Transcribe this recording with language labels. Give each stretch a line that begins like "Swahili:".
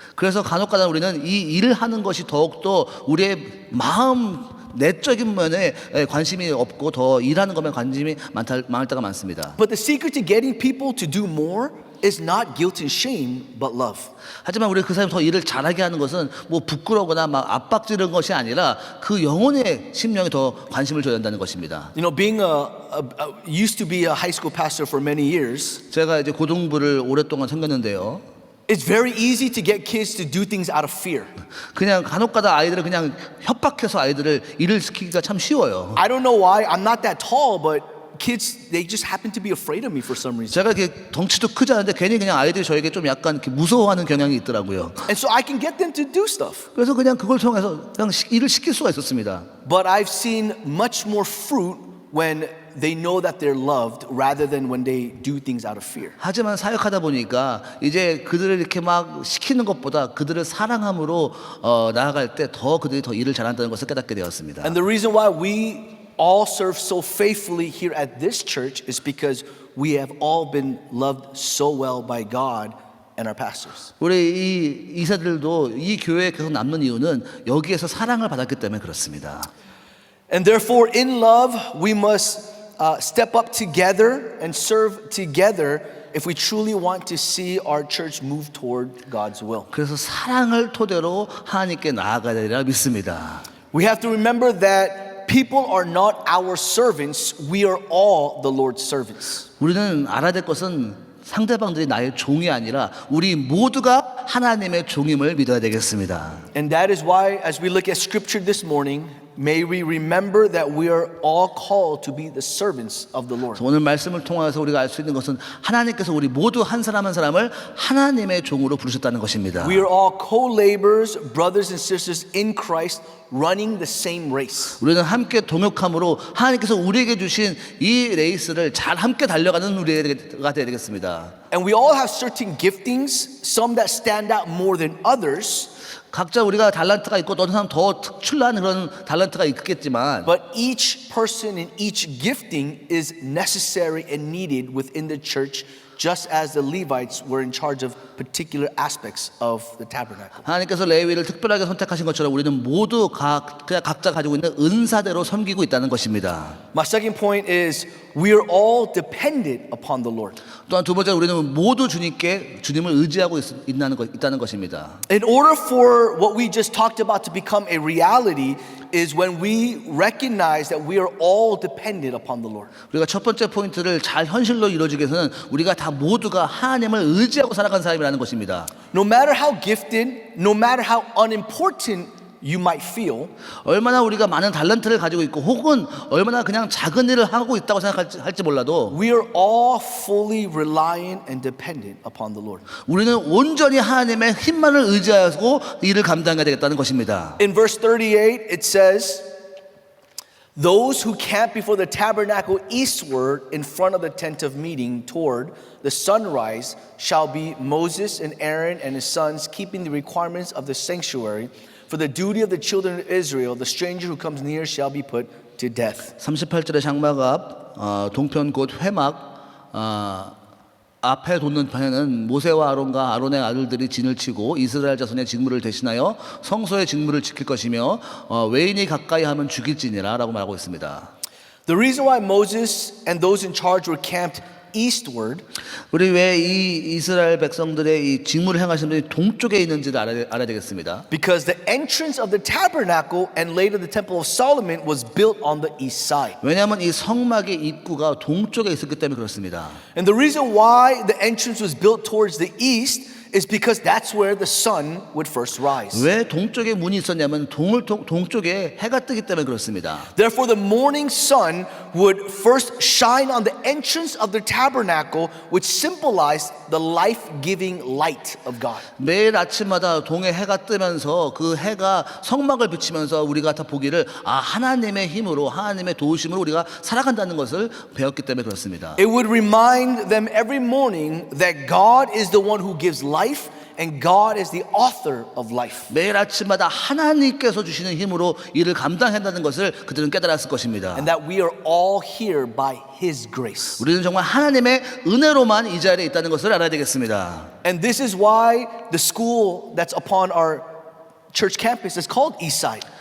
Korean: 그래서 간혹가다 우리는 이 일을 하는 것이 더욱더 우리의 마음 내적인 면에 관심이 없고 더 일하는 것에 관심이 많을 때가 많습니다.
English: But the secret to getting people to do more is not guilt and shame, but love.
Korean: 하지만 우리 그 사람이 더 일을 잘하게 하는 것은 뭐 부끄러거나 막 압박지르는 것이 아니라 그 영혼의 심령에 더 관심을 줘야 한다는 것입니다.
English: You know, being used to be a high school pastor for many years,
Korean: 제가 이제 고등부를 오랫동안 섬겼는데요.
English: it's very easy to get kids to do things out of fear.
Korean: 그냥 간혹가다 아이들을 그냥 협박해서 아이들을 일을 시키기가 참 쉬워요.
English: I don't know why. I'm not that tall, but kids, they just happen to be afraid of me for some reason.
Korean: 제가 이렇게 덩치도 크지 않은데 괜히 그냥 아이들이 저에게 좀 약간 이렇게 무서워하는 경향이 있더라고요.
English: And so I can get them to do stuff.
Korean: 그래서 그냥 그걸 통해서 그냥 일을 시킬 수가 있었습니다.
English: But I've seen much more fruit when they know that they're loved rather than when they do things out of fear.
Korean: 하지만 사역하다 보니까 이제 그들을 이렇게 막 시키는 것보다 그들을 사랑함으로 나아갈 때 더 그들이 더 일을 잘한다는 것을 깨닫게 되었습니다.
English: And the reason why we all serve so faithfully here at this church is because we have all been loved so well by God and our pastors.
Korean: 우리 이 이사들도 이 교회에 계속 남는 이유는 여기에서 사랑을 받았기 때문에 그렇습니다.
English: And therefore, in love, we must step up together and serve together if we truly want to see our church move toward God's will.
Korean: 그래서 사랑을 토대로 하나님께 나아가야 되리라 믿습니다.
English: We have to remember that people are not our servants. We are all the Lord's servants.
Korean: 우리는 알아야 될 것은 상대방들이 나의 종이 아니라 우리 모두가 하나님의 종임을 믿어야 되겠습니다.
English: And that is why, as we look at scripture this morning, may we remember that we are all called to be the servants of the Lord.
Korean: 오늘 말씀을 통해서 우리가 알 수 있는 것은 하나님께서 우리 모두 한 사람 한 사람을 하나님의 종으로 부르셨다는 것입니다.
English: We are all co-laborers, brothers and sisters in Christ, running the same race.
Korean: 우리는 함께 동역함으로 하나님께서 우리에게 주신 이 레이스를 잘 함께 달려가는 우리가 되어야 되겠습니다.
English: And we all have certain giftings, some that stand out more than others.
Korean: 각자 우리가 달란트가 있고 어떤 사람 더 특출난 그런 달란트가 있겠지만,
English: But each person and each gifting is necessary and needed within the church, just as the Levites were in charge of particular aspects of the tabernacle.
Korean: 하나님께서 레위를 특별하게 선택하신 것처럼 우리는 모두 그냥 각자 가지고 있는 은사대로 섬기고 있다는 것입니다.
English: My second point is we are all dependent upon the Lord.
Korean: 또한 두 번째, 우리는 모두 주님을 의지하고 있다는 것입니다.
English: In order for what we just talked about to become a reality is when we recognize that we are all dependent upon the Lord.
Korean: 우리가 첫 번째 포인트를 잘 현실로 이루어지기 위해서는 우리가 다 모두가 하나님을 의지하고 살아가는 사람이라는 것입니다.
English: No matter how gifted, no matter how unimportant you might feel,
Korean: 얼마나 우리가 많은 달란트를 가지고 있고 혹은 얼마나 그냥 작은 일을 하고 있다고 생각할지 몰라도
English: we are all fully reliant and dependent upon the Lord.
Korean: 우리는 온전히 하나님의 힘만을 의지하고 일을 감당해야 되겠다는 것입니다.
English: In verse 38, it says, those who camp before the tabernacle eastward in front of the tent of meeting toward the sunrise shall be Moses and Aaron and his sons, keeping the requirements of the sanctuary. For the duty of the children of Israel, the stranger who comes near shall be put to death.
Korean: 38절의 장막 앞 동편 곧 회막 앞에 돋는 편에는 모세와 아론과 아론의 아들들이 진을 치고 이스라엘 자손의 직무를 대신하여 성소의 직무를 지킬 것이며 외인이 가까이 하면 죽일지니라 라고 말하고 있습니다.
English: The reason why Moses and those in charge were camped eastward
Korean: 우리 왜 이 이스라엘 백성들의 이 직무를 행하시는 분이 동쪽에 있는지를 알아야 되겠습니다.
English: because the entrance of the tabernacle and later the temple of Solomon was built on the east side.
Korean: 왜냐하면 이 성막의 입구가 동쪽에 있었기 때문에 그렇습니다.
English: And the reason why the entrance was built towards the east is because that's where the sun would first rise.
Korean: 왜 동쪽에 문이 있었냐면 동쪽에 해가 뜨기 때문에 그렇습니다.
English: Therefore, the morning sun would first shine on the entrance of the tabernacle, which symbolized the life-giving light of God.
Korean: 매일 아침마다 동에 해가 뜨면서 그 해가 성막을 비치면서 우리가 다 보기를 하나님의 힘으로 하나님의 도우심으로 우리가 살아간다는 것을 배웠기 때문에 그렇습니다.
English: It would remind them every morning that God is the one who gives life and God is the author of life.
Korean: 매일 아침마다 하나님께서 주시는 힘으로 일을 감당한다는 것을 그들은 깨달았을 것입니다.
English: And that we are all here by His grace.
Korean: 우리는 정말 하나님의 은혜로만 이 자리에 있다는 것을 알아야 되겠습니다.
English: And this is why the school that's upon our church campus is called Eastside.